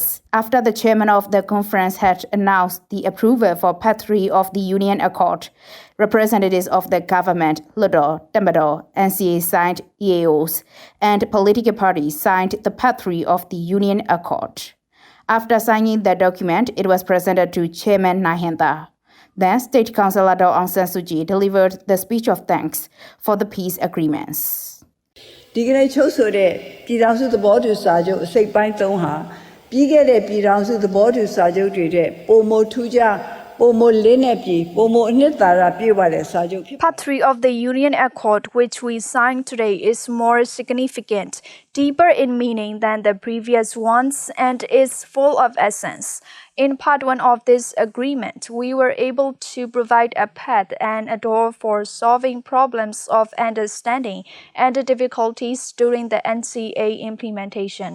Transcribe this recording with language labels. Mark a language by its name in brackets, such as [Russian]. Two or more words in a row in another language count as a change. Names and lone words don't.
[English] After the chairman of the conference had announced the approval for Part 3 of the Union Accord, representatives of the government, Ludo, Tamil, NCA signed EAOs, and political parties signed the Part 3 of the Union Accord. After signing the document, it was presented to Chairman Nahendra. Then, State Councilor Aung San Suu Kyi delivered the speech of thanks for the peace agreements. [Burmese] ဒီကနေ့ချုပ်ဆိုတဲ့ပြည်ထောင်စုသဘောတူစာချုပ်အစိတ်ပိုင်း3ဟာပြီးခဲ့တဲ့ပြည်ထောင်စုသဘောတူစာချုပ်တွေတဲ့ပုံမထူးခြားပုံမလေးနဲ့ပြည်ပုံမအနှစ်သာရပြည့်ဝတဲ့စာချုပ်ဖြစ် [English] Part 3 of the Union Accord, which we signed today, is more significant, deeper in meaning than the previous ones, and is full of essence. In Part 1 of this agreement, we were able to provide a path and a door for solving problems of understanding and difficulties during the NCA implementation.